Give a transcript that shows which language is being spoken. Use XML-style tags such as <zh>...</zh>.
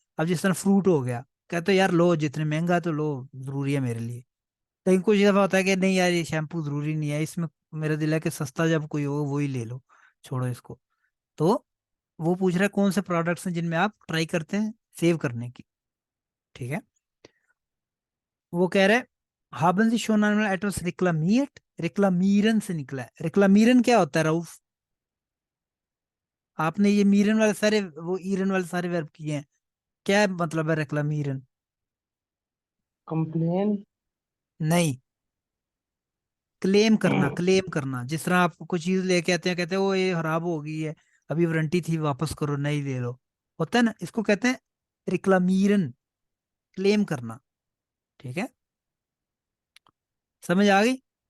<hi>अब जिस तरह फ्रूट हो गया, कहते हैं यार लो जितने महंगा है तो लो, जरूरी है मेरे लिए। लेकिन कुछ दफा होता है कि नहीं यार ये शैम्पू जरूरी नहीं है, इसमें मेरा दिल है कि सस्ता जब कोई हो वो ही ले लो, छोड़ो इसको। तो वो पूछ रहा है कौन से प्रोडक्ट्स हैं जिनमें आप ट्राई करते हैं सेव करने की। ठीक है। वो कह रहे हैं</hi> <de>haben Sie schon einmal etwas reklamiert?</de> <hi>रिक्लामीरन से निकला है। रिक्लामीरन क्या होता है रऊफ? आपने ये मीरन वाले सारे, वो ईरन वाले सारे वर्ब किए हैं, क्या मतलब है रिक्लामीरन? कंप्लेन। नहीं, क्लेम करना। क्लेम करना, जिस तरह आप कोई चीज लेके आते हैं, कहते हैं वो ये खराब हो गई है, अभी वारंटी थी, वापस करो, नहीं ले लो, होता है ना, इसको कहते हैं रिक्लामीरन, क्लेम करना। ठीक है। समझ आ गई?</hi>